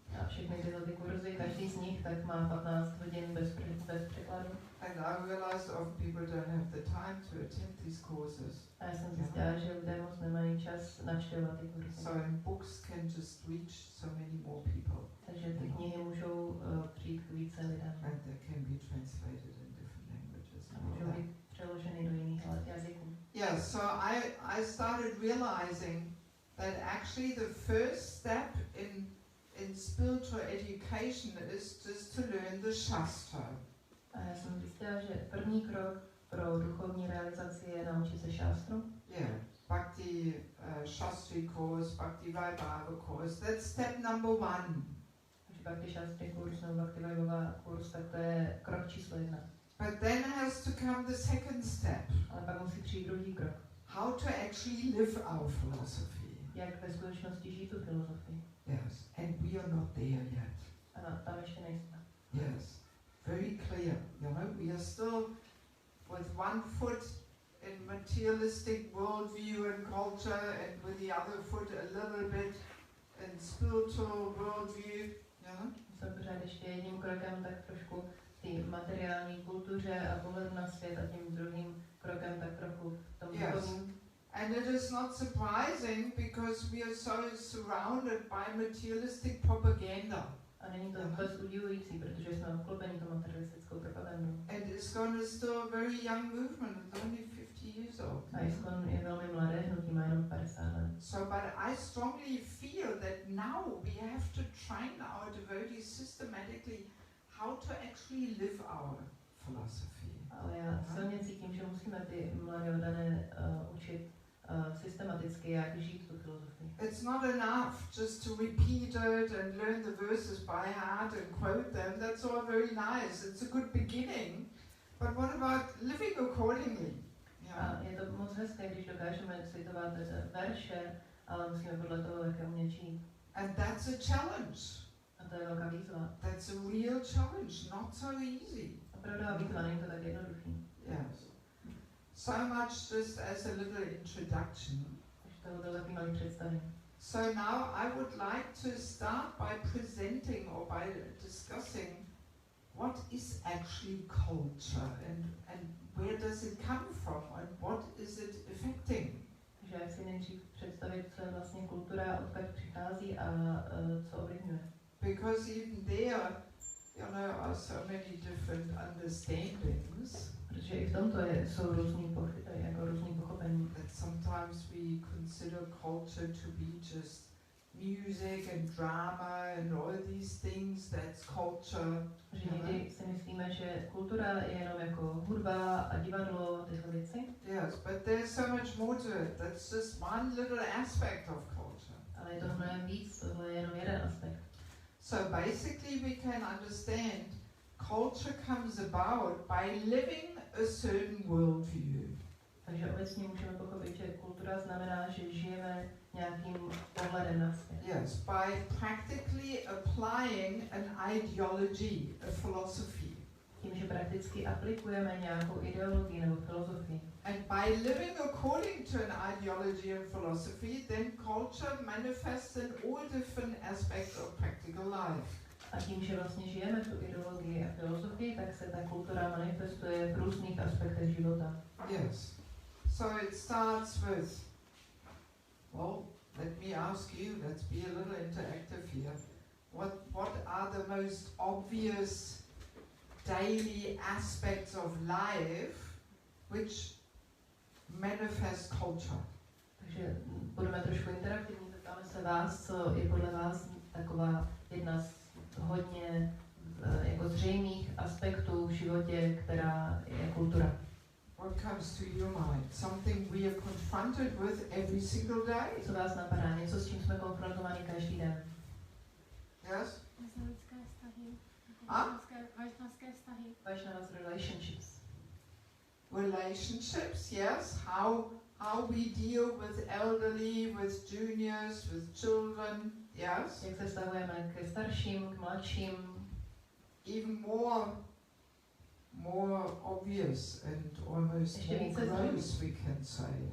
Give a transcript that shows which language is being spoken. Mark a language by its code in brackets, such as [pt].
[cs] A všechny tyhle ty kurzy, každý z nich tak má 15 hodin bez překladu. [en] And I realized often people don't have the time to attend these courses. [cs] A já jsem zjistila, že lidé moc nemají čas navštěvovat ty kurzy. [en] So and books can just reach so many more people. [cs] Takže ty knihy můžou přijít k více lidem. [en] And they can be translated in different languages. [cs] A můžou být přeloženy do jiných jazyků. [en] Yeah, so I started realizing that actually the first step in spiritual education is just to learn the Shastra. [cs] A já jsem zjistila, že první krok pro duchovní realizaci je naučit se šástru. [en] Yeah, Bhakti Shastri course, Bhakti Vaibhava course, that's step number 1. [cs] Takže Bhakti Shastri kurz nebo Bhakti Vaibhava kurz, tak to je krok číslo 1. [en] But then has to come the second step. [cs] Ale pak musí přijít druhý krok. [en] How to actually live our philosophy. [cs] Jak ve skutečnosti žít tu filozofii. [en] Yes, and we are not there yet. [cs] A tam ještě nejsme. [en] Yes, very clear. You know, we are still with one foot in materialistic worldview and culture, and with the other foot a little bit in spiritual worldview. You know? [cs] Jsme pořád ještě jedním krokem tak trošku té materiální kultuře a pohledu na svět a tím druhým krokem tak trochu tomu duchovním. [en] And it is not surprising because we are so surrounded by materialistic propaganda. [cs] A není to vůbec udivující, protože jsme obklopeni tou materialistickou propagandou. [en] And ISKCON is still a very young movement, it's only 50 years old. [cs] A ISKCON je velmi mladé hnutí, má jenom 50 let. [en] So, but I strongly feel that now we have to train our devotees systematically how to actually live our philosophy. [cs] Ale já silně cítím, že musíme ty mladé oddané učit systematicky, jak žít tu filozofii. [en] It's not enough just to repeat it and learn the verses by heart and quote them. That's all very nice. It's a good beginning. But what about living accordingly? [cs] A je to moc hezké, když dokážeme citovat verše, ale musíme podle toho také umět žít. [en] And that's a challenge. [cs] A to je velká výzva. [en] That's a real challenge, not so easy. [cs] Opravdová výzva, není to tak jednoduchý. [en] Yes. So much just as a little introduction. [cs] Takže to bylo takový malý představení. [en] So now I would like to start by presenting or by discussing what is actually culture and where does it come from and what is it affecting. [cs] Takže já chci nejdřív představit, co je vlastně kultura, odkud přichází a co ovlivňuje. [en] Because even there, you know, are so many different understandings. [cs] Protože i v tomto jsou různý pochopení. [en] That sometimes we consider culture to be just music and drama and all these things. That's culture. [cs] Že někdy si myslíme, že kultura je jenom jako hudba a divadlo, tyhle věci. [en] Yes, but there's so much more to it. That's just one little aspect of culture. [cs] Ale je to mnohem víc, tohle je jenom jeden aspekt. [en] So basically we can understand culture comes about by living a certain worldview. [cs] Takže obecně můžeme pochopit, že kultura znamená, že žijeme nějakým pohledem na svět. [en] Yes, by practically applying an ideology, a philosophy. [cs] Tím, že prakticky aplikujeme nějakou ideologii nebo filozofii. [en] And by living according to an ideology and philosophy, then culture manifests in all different aspects of practical life. [cs] A tím, že vlastně žijeme tu ideologii a filozofii, tak se ta kultura manifestuje v různých aspektech života. [en] Yes. So it starts with, well, let me ask you, let's be a little interactive here. What are the most obvious daily aspects of life which manifest culture? [cs] Takže budeme trošku trošku interaktivní, zeptáme se vás, co je podle vás taková jedna z hodně jako zřejmých aspektů v životě, která je kultura. [en] What comes to your mind? Something we are confronted with every single day? [cs] Co vás napadá? Něco, s čím jsme konfrontováni každý den? [en] Yes? [cs] Lidské vztahy. Vašnaské vztahy. [en] Vaishnava's relationships. Relationships, yes. How we deal with elderly, with juniors, with children, yes. [cs] Jak se vztahujeme ke starším, k mladším. [en] Even more obvious and almost more gross, we can say.